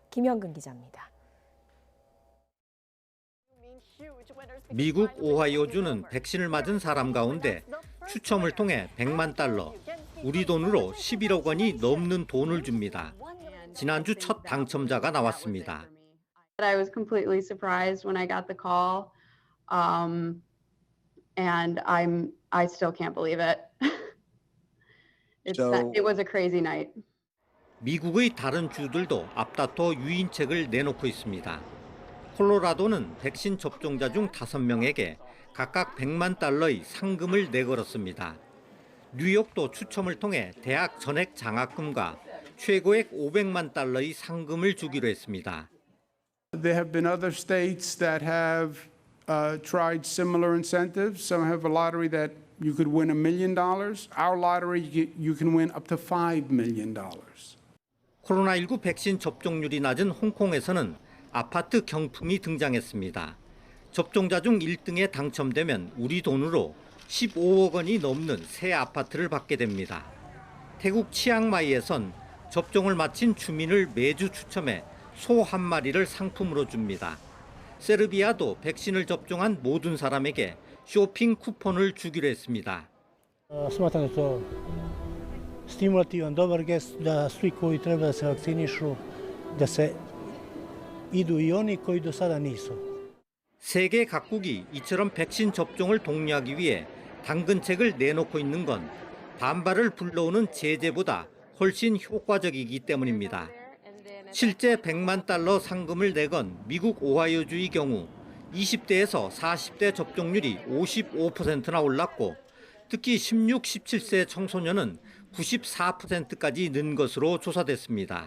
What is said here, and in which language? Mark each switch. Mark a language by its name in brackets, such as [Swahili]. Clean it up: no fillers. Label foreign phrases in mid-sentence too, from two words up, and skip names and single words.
[Korean] 김현근 기자입니다. 미국 오하이오주는 백신을 맞은 사람 가운데 추첨을 통해 100만 달러, 우리 돈으로 11억 원이 넘는 돈을 줍니다. 지난주 첫 당첨자가 나왔습니다. [English] I was completely surprised when I got the call, and I still can't believe it. It was a crazy night. [Korean] 미국의 다른 주들도 앞다퉈 유인책을 내놓고 있습니다. 콜로라도는 백신 접종자 중 5명에게 각각 100만 달러의 상금을 내걸었습니다. 뉴욕도 추첨을 통해 대학 전액 장학금과 최고액 500만 달러의 상금을 주기로 했습니다. [English] There have been other states that have tried similar incentives. Some have a lottery that you could win $1 million. Our lottery, you can win up to $5 million. [Korean] 코로나19 백신 접종률이 낮은 홍콩에서는 아파트 경품이 등장했습니다. 접종자 중 1등에 당첨되면 우리 돈으로 15억 원이 넘는 새 아파트를 받게 됩니다. 태국 치앙마이에선 접종을 마친 주민을 매주 추첨해 소 한 마리를 상품으로 줍니다. 세르비아도 백신을 접종한 모든 사람에게 쇼핑 쿠폰을 주기로 했습니다. [Serbian] Smatram da to stimulativan, dobar gest da svi koji treba da se vakcinišu, da se idu i oni koji do sada nisu. [Korean] 세계 각국이 이처럼 백신 접종을 독려하기 위해 당근책을 내놓고 있는 건 반발을 불러오는 제재보다 훨씬 효과적이기 때문입니다. 실제 100만 달러 상금을 내건 미국 오하이오주의 경우 20대에서 40대 접종률이 55%나 올랐고 특히 16, 17세 청소년은 94%까지 는 것으로 조사됐습니다.